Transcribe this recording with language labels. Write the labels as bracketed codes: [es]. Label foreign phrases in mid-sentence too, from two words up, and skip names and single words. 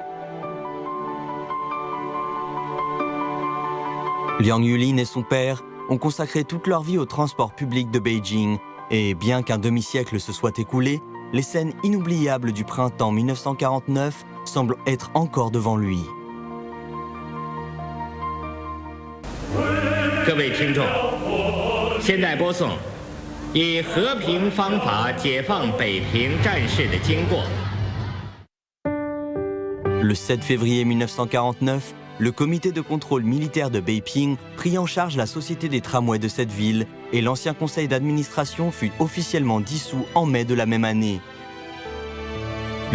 [fr] Liang Yulin et son père ont consacré toute leur vie au transport public de Beijing et bien qu'un demi-siècle se soit écoulé, les scènes inoubliables du printemps 1949 semblent être encore devant lui. [zh] 各位听众，现在播送以和平方法解放北平战事的经过。 [fr] Le 7 février 1949, le comité de contrôle militaire de Beiping prit en charge la société des tramways de cette ville et l'ancien conseil d'administration fut officiellement dissous en mai de la même année.